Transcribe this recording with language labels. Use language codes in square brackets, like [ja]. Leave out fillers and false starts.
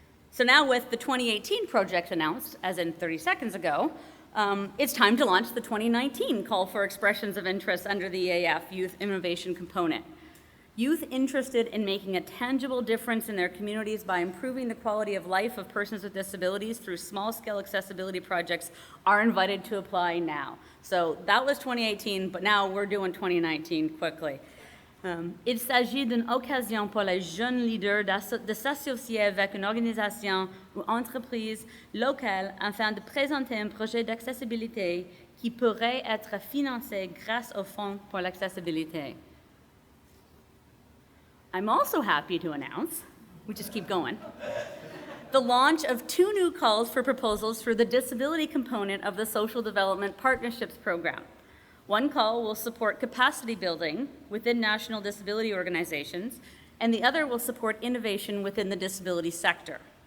[en] So now with the 2018 project announced, as in 30 seconds ago, it's time to launch the 2019 call for expressions of interest under the EAF Youth Innovation Component. Youth interested in making a tangible difference in their communities by improving the quality of life of persons with disabilities through small-scale accessibility projects are invited to apply now. So that was 2018, but now we're doing 2019 quickly. [fr] Il s'agit d'une occasion pour les jeunes leaders de s'associer avec une organisation ou entreprise locale afin de présenter un projet d'accessibilité qui pourrait être financé grâce au Fonds pour l'accessibilité. [en] I'm also happy to announce, we just keep going, the launch of 2 new calls for proposals for the disability component of the Social Development Partnerships Program. One call will support capacity building within national disability organizations, and the other will support innovation within the disability sector.